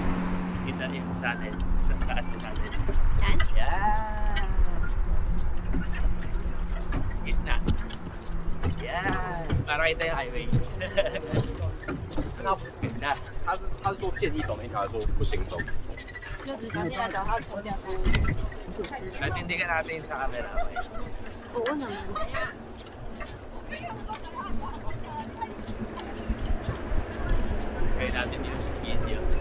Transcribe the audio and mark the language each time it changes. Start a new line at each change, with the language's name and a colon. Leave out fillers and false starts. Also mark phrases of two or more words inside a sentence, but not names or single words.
Filipino: Kita yung sa atin. Sa taas mo sa atin. Yan? Yan. Gitna. Yan. Para kita yung highway. Ganda.
Chinese: 他是说建议走那条，还是说不行走？
Filipino: Natindigan natin sa camera. Oo naman. Kaya natin yun sa video.